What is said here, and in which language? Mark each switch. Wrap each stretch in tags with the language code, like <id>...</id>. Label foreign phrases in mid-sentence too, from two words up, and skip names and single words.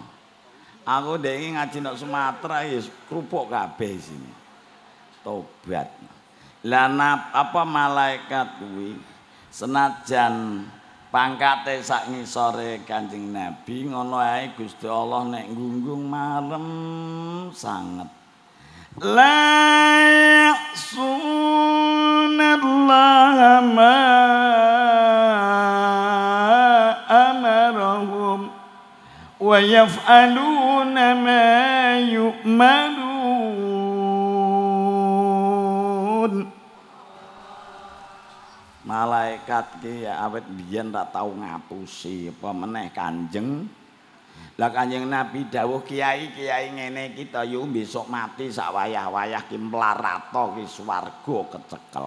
<jv>Aku ndek ngaji nang Sumatera ya kerupuk kabeh sini. Tobat. Lah apa malaikat kuwi senajan pangkate sak ngisore Kanjeng Nabi ngono ae Gusti Allah nek nggunggung marem sanget.</jv> <ar>لا يعصون الله ما أمرهم ويفعلون ما يؤمرون.</ar> <jv>Malaikat ki ya awet biyen tak tau ngapusi apa meneh Kanjeng. Lah Kanjeng Nabi dawuh kiai-kiai ngene iki ta yo besok mati sak wayah-wayah ki mlarato ki swarga kecekel.</jv>